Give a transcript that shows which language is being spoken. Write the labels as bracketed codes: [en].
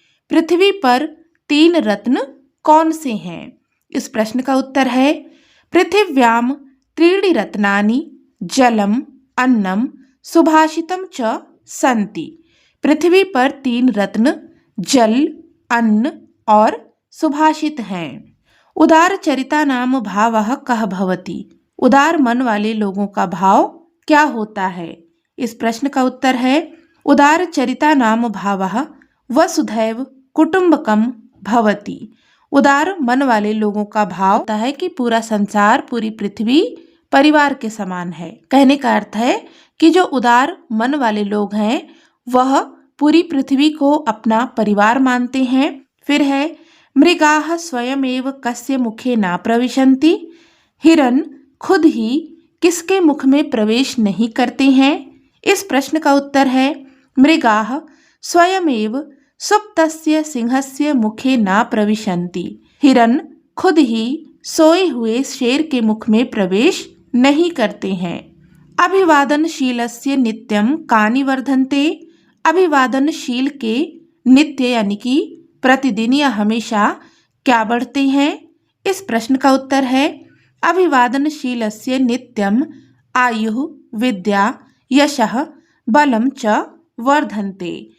[hi] पृथ्वी पर 3 रत्न कौन से हैं? इस प्रश्न का उत्तर है [sa] पृथिव्याम त्रीणि रत्नानि जलम अन्नम सुभाषितम च सन्ति। [hi] पृथ्वी पर 3 रत्न जल, अन्न और सुभाषित हैं। [sa] उदार चरिता नाम भावः कः भवति। [hi] उदार मन वाले लोगों का भाव क्या होता है? इस प्रश्न का उत्तर है [sa] उदार चरिता नाम भावः वसुधैव कुटुम्बकम भवति। [hi] उदार मन वाले लोगों का भाव होता है कि पूरा संसार, पूरी पृथ्वी परिवार के समान है। कहने का अर्थ है कि जो उदार मन वाले लोग हैं वह पूरी पृथ्वी को अपना परिवार मानते हैं। फिर है, [sa] मृगाः स्वयमेव कस्य मुखे न प्रविशन्ति। [hi] हिरन खुद ही किसके मुख में प्रवेश नहीं करते हैं? इस प्रश्न का उत्तर है [sa] मृगाः स्वयमेव सुप्तस्य सिंहस्य मुखे न प्रविशन्ति। [hi] हिरन खुद ही सोए हुए शेर के मुख में प्रवेश नहीं करते हैं। [sa] अभिवादनशीलस्य नित्यं कानि वर्धन्ते। [hi] अभिवादनशील के नित्य यानी कि प्रतिदिन या हमेशा क्या बढ़ते हैं? इस प्रश्न का उत्तर है [sa] अभिवादनशीलस्य नित्यम आयुः विद्या यशः बलम च वर्धन्ते।